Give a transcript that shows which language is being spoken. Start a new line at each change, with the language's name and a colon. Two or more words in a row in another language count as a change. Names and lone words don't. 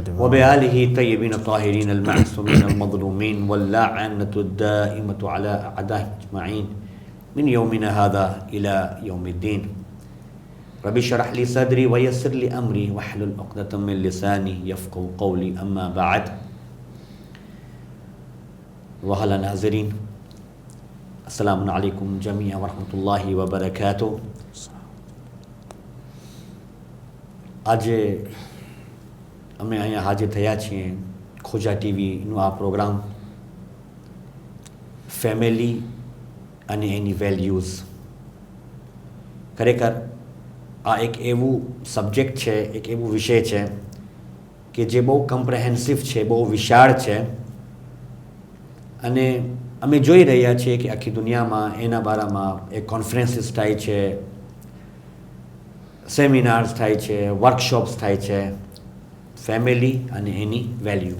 Arabic: وبآله الطيبين الطاهرين المعصومين المظلومين واللعنة الدائمة على أعدائهم أجمعين من يومنا هذا إلى يوم الدين رب اشرح لي صدري ويسر لي أمري واحلل عقدة من لساني يفقهوا قولي أما بعد.
Urdu: واہلِ ناظرین,
Arabic: السلام عليكم جميعا ورحمة الله وبركاته.
Gujarati: આજે અમે અહીંયા હાજર થયા છીએ ખોજા ટીવીનું આ પ્રોગ્રામ ફેમિલી અને એની વેલ્યુઝ. ખરેખર આ એક એવું સબ્જેક્ટ છે, એક એવું વિષય છે કે જે બહુ કમ્પ્રેહેન્સિવ છે, બહુ વિશાળ છે અને અમે જોઈ રહ્યા છીએ કે આખી દુનિયામાં એના બારામાં એક કોન્ફરન્સીસ થાય છે, સેમિનાર્સ થાય છે, વર્કશોપ્સ થાય છે, ફેમિલી અને એની વેલ્યુ.